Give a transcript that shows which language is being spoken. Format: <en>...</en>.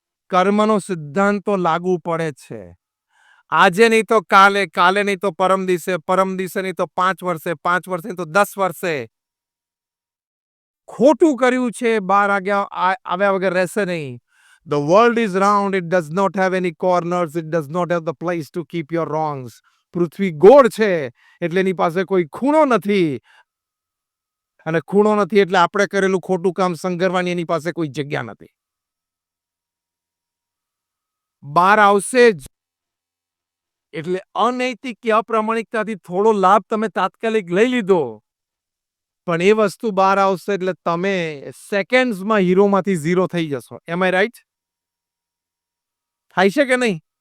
<gu>કર્મનો સિદ્ધાંત તો લાગુ પડે છે. આજે નહીં તો કાલે, કાલે નહીં તો પરમ દિવસે નહીં તો 5 વર્ષે, 5 વર્ષે નહીં તો 10 વર્ષે. ખોટું કર્યું છે બહાર આવ્યા વગર રહેશે નહીં.</gu> <en>The world is round, it does not have any corners, it does not have the place to keep your wrongs.</en> <gu>પૃથ્વી ગોળ છે એટલે એની પાસે કોઈ ખૂણો નથી, અને ખૂણો નથી એટલે આપણે કરેલું ખોટું કામ સંઘરવાની એની પાસે કોઈ જગ્યા નથી. બહાર આવશે જ. એટલે અનૈતિક કે અપ્રામાણિકતાથી થોડો લાભ તમે તાત્કાલિક લઈ લીધો, પણ એ વસ્તુ બહાર આવશે એટલે તમે સેકન્ડ્સમાં હીરોમાંથી ઝીરો થઈ જશો.</gu> <en>Am I right?</en> <gu>થાય છે કે નહીં?</gu>